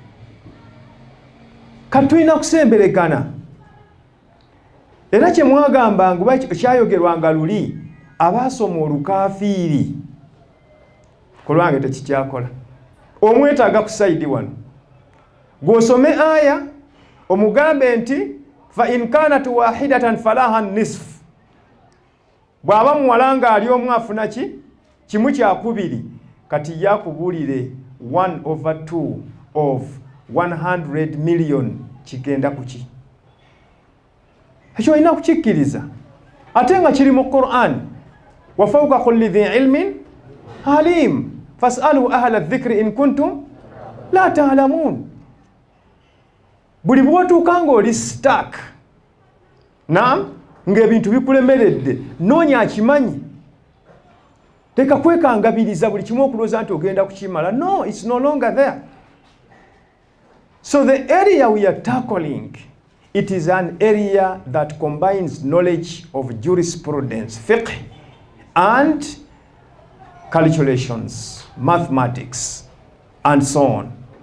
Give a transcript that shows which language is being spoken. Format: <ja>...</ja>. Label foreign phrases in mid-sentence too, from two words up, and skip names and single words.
<lg>Kati tulina kusemberegana. Era kye mwagamba nguba kyayogerwanga luli, abaasoma olukaafiiri ku lwange tekikyakola. Omwetaaga ku sayidi wano. Gw'osome aya omugambe nti</lg> <ar>فإن كانت واحدة فلها النصف.</ar> <lg>Bw'aba muwala nga ali omu afuna ki? Kimu kyakubiri. Kati yakubuulire</lg> <en>1/2 of 100 million</en> <lg>kigenda kuki. Ekyo olina kukikkiriza. Ate nga kiri mu Qur'an.</lg> <ar>وفوق كل ذي علم عليم. فاسألوا أهل الذكر إن كنتم لا تعلمون.</ar> <lg>Buli bw'otuuka ng'oli stuck. Naam, ng'ebintu bikulemeredde, noonya akimanyi. Teka kwekangabiriza buli kimu okulooza nti ogenda kukimala.</lg> <en>No, it's no longer there. So the area we are tackling, it is an area that combines knowledge of jurisprudence, fiqh, and calculations, mathematics, and so on.</en>